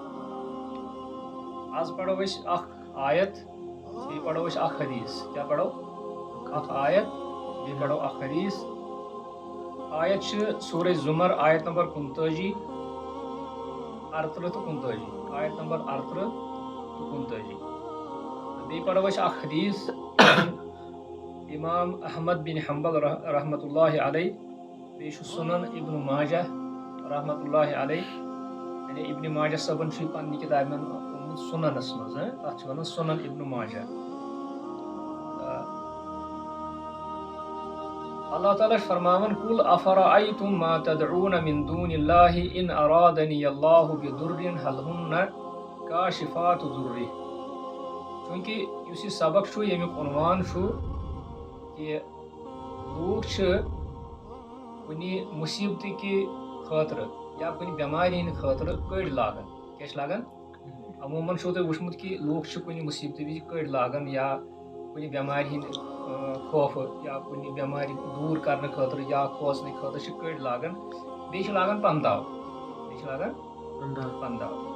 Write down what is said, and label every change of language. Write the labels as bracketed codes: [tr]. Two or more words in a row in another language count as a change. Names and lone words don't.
[ks] آز پرو أسۍ اکھ آیت بیٚیہِ پرو أسۍ اکھ حدیٖث کیٛاہ پرو اکھ آیت بیٚیہِ پرو اکھ حدیٖث آیت چھِ سورہ زُمر آیت نمبر 35 38 تہٕ 39 آیت نمبر 38 تہٕ 39 بیٚیہِ پرو أسۍ اکھ حدیٖث امام احمد بن حنبل [ar] رحمۃ اللہ علیہ [ks] بیٚیہِ چھُ سنن ابن ماجہ [ar] رحمۃ اللہ علیہ [ks] یعنی ابن ماجہ صٲبن چھُ یہِ پننہِ کِتابہِ منٛز اوٚنمُت سُننس منٛز تتھ چھِ ونان سنن ابن ماجہ اللہ تعالیٰ چھُ فرماوان [ar] کُل افرأیتم ما تدعون من دون اللہ ان ارادنی اللہ بضر هل ہن کاشفات ضرہ [ks] چوٗنٛکہِ یُس یہِ سبق چھُ ییٚمیُک عنوان چھُ کہِ لوٗکھ چھِ کُنہِ مُصیٖبتہٕ کہِ خٲطرٕ یا کُنہِ بٮ۪مارِ ہِنٛدِ خٲطرٕ کٔڑۍ لاگان کیٛاہ چھِ لاگان عموٗمن چھُو تۄہہِ وٕچھمُت کہِ لوٗکھ چھِ کُنہِ مُصیٖبتہٕ وِزِ کٔڑۍ لاگان یا کُنہِ بٮ۪مارِ ہِنٛدِ خوفہٕ یا کُنہِ بٮ۪مارِ دوٗر کرنہٕ خٲطرٕ یا کھوژنہٕ خٲطرٕ چھِ کٔڑۍ لاگان بیٚیہِ چھِ لاگان پنٛداو تہٕ